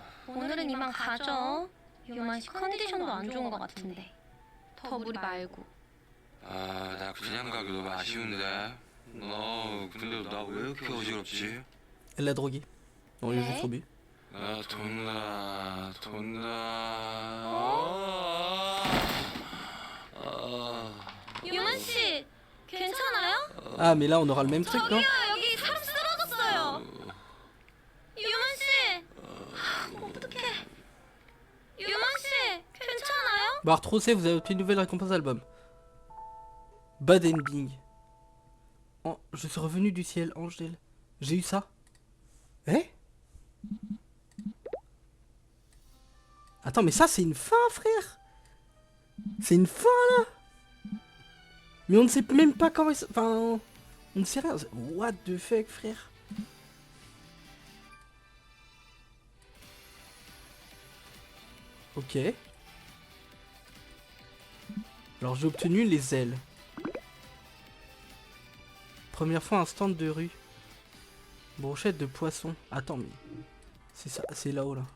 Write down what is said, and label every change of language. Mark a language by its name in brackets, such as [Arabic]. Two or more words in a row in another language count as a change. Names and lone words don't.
[Korean] 오늘은 이만 가죠. 유만 씨 컨디션도 안 좋은 것 같은데. 더 무리 말고. 아, 나 그냥 가기 너무 아쉬운데. 근데 나 왜 이렇게 어지럽지? [French] Elle l'a drogué. Non, ils ont Ouais. trop bu. [Korean] 나 돈나. 유만 씨, 괜찮아요? [French] Ah, mais là, on aura le même truc, non? [Korean] 저기요, 여기 사람 쓰러졌어요. 유만 씨, 어떡해. 유만 씨, 괜찮아요? [French] Barre trop C, vous avez obtenu une nouvelle récompense album. [English] Bad ending. [French] Oh, je suis revenu du ciel, Angèle. J'ai eu ça. Eh? Attends, mais ça, c'est une fin, frère. C'est une fin, là. Mais on ne sait même pas comment... Enfin, on ne sait rien. [English] What the fuck, [French] frère? Ok. Alors, j'ai obtenu les ailes. Première fois un stand de rue. Brochette de poisson. Attends, mais... C'est ça, c'est là-haut, là.